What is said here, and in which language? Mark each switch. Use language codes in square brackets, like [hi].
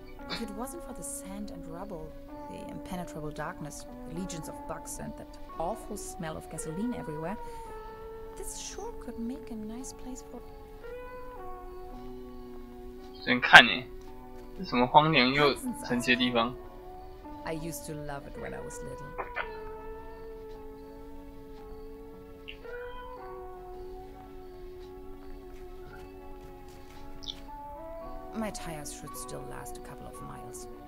[en] If it wasn't for the sand and rubble, the impenetrable darkness, the legions of bugs, and that awful smell of gasoline everywhere, this sure could make a nice place for... [zh] 真看呢，这什么荒凉又神奇的地方？ [en] I used to love it when I was little. My tires should still last a couple of miles.